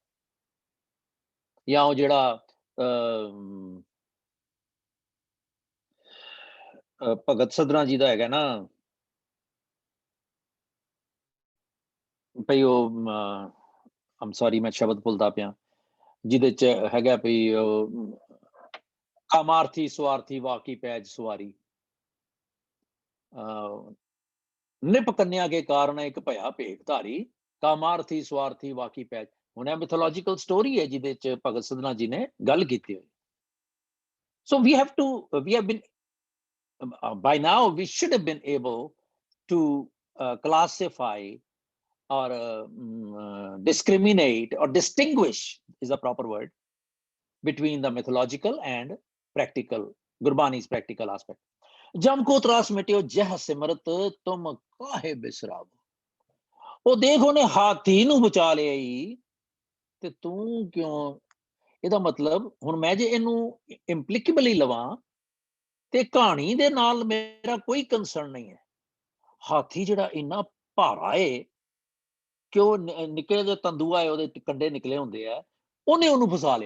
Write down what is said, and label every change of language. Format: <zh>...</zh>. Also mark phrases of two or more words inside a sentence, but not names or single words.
<pa>ਜਾਂ ਉਹ ਜਿਹੜਾ ਭਗਤ ਸਦਰਾਂ ਜੀ ਦਾ ਹੈਗਾ ਨਾ ਭਈ, ਉਹ ਆਮ ਸੌਰੀ ਮੈਂ ਸ਼ਬਦ ਭੁੱਲਦਾ ਪਿਆ, ਜਿਹਦੇ 'ਚ ਹੈਗਾ ਭਈ ਕਾਮਾਰਥੀ ਸਵਾਰਥੀ ਵਾਕੀ ਪੈਜ ਸਵਾਰੀ, ਨਿਪ ਕੰਨਿਆ ਕੇ ਕਾਰਨ ਇੱਕ ਭਇਆ ਭੇਖ ਧਾਰੀ, ਕਾਮਾਰਥੀ ਸਵਾਰਥੀ ਵਾਕੀ ਪੈਜ। ਹੁਣ ਇਹ</pa> <en>mythological story</en> <pa>ਹੈ ਜਿਹਦੇ 'ਚ ਭਗਤ ਸਦਨਾ ਜੀ ਨੇ ਗੱਲ ਕੀਤੀ ਹੋਈ।</pa> <en>ਸੋ we have been by now we should have been able to classify or discriminate or distinguish is a proper word between the mythological and practical, Gurbani's practical aspect.</en> <bra>जम को त्रास मिट्यो जह सिमरत तुम काहे बिसरावो।</bra> <pa>ਉਹ ਦੇਖ ਉਹਨੇ ਹਾਥੀ ਨੂੰ ਬਚਾ ਲਿਆ ਹੀ ਤੇ ਤੂੰ ਕਿਉਂ? ਇਹਦਾ ਮਤਲਬ ਹੁਣ ਮੈਂ ਜੇ ਇਹਨੂੰ ਇੰਪਲੀਕੇਬਲੀ ਲਵਾਂ ਤੇ ਕਹਾਣੀ ਦੇ ਨਾਲ ਮੇਰਾ ਕੋਈ ਕੰਸਰਨ ਨਹੀਂ ਹੈ। ਹਾਥੀ ਜਿਹੜਾ ਇੰਨਾ ਭਾਰਾ ਏ ਕਿ ਉਹ ਨਿੱਕੇ ਜਿਹੇ ਤੰਦੂਆ ਹੈ, ਉਹਦੇ ਕੰਡੇ ਨਿਕਲੇ ਹੁੰਦੇ ਆ, ਉਹਨੇ ਉਹਨੂੰ ਫਸਾ ਲਿਆ।</pa>